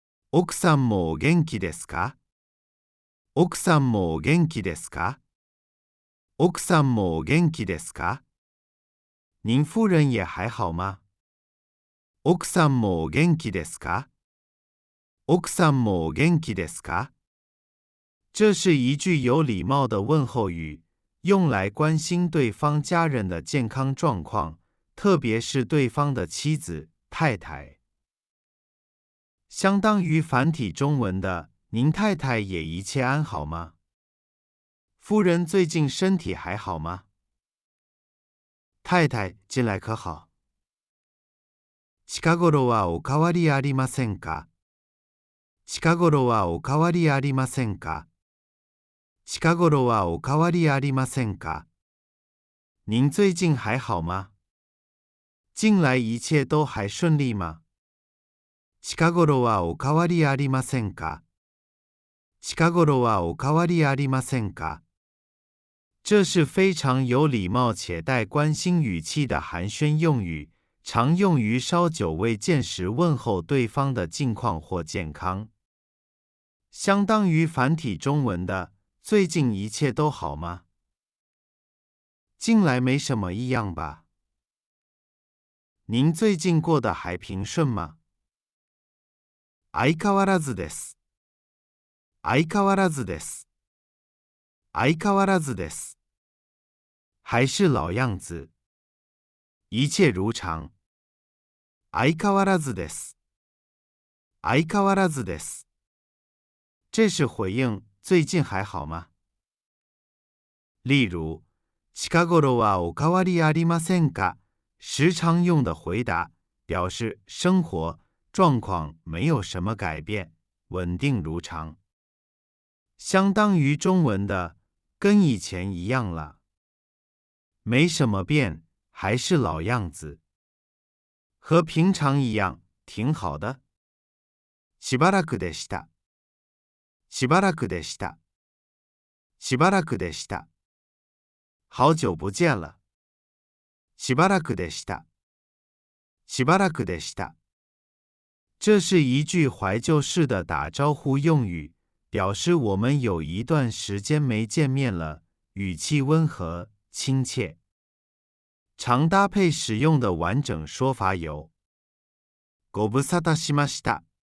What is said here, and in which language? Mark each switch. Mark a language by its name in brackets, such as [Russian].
[Japanese] 奥さんもお元気ですか？奥さんもお元気ですか？奥さんもお元気ですか？ [Chinese] 您夫人也还好吗？ [Japanese] 奥さんもお元気ですか？奥さんもお元気ですか？ [Chinese] 这是一句有礼貌的问候语，用来关心对方家人的健康状况，特别是对方的妻子、太太。相当于繁体中文的您太太也一切安好吗？夫人最近身体还好吗？太太近来可好？ [Japanese] 近頃はお変わりありませんか？近頃はお変わりありませんか？近頃はお変わりありませんか？ [Chinese] 您最近还好吗？近来一切都还顺利吗？ [Japanese] 近頃はお変わりありませんか？近頃はお変わりありませんか？ [Chinese] 这是非常有礼貌且带关心语气的寒暄用语，常用于稍久未见时问候对方的近况或健康，相当于繁体中文的最近一切都好吗？近来没什么异样吧？您最近过得还平顺吗？ [Japanese] 相変わらずです。相変わらずです。相変わらずです。 [Chinese] 还是老样子。一切如常。 [Japanese] 相変わらずです。相変わらずです。 [Chinese] 这是回应最近还好吗？ [Japanese] 例如、近頃はお変わりありませんか？ [Chinese] 时常用的回答，表示生活状况没有什么改变，稳定如常。相当于中文的跟以前一样了，没什么变，还是老样子，和平常一样，挺好的。 [Japanese] しばらくでした。しばらくでした。しばらくでした。 [Chinese] 好久不见了。 [Japanese] しばらくでした。しばらくでした。 [Chinese] 这是一句怀旧式的打招呼用语，表示我们有一段时间没见面了，语气温和、亲切。常搭配使用的完整说法有： [Japanese] ご無沙汰しました。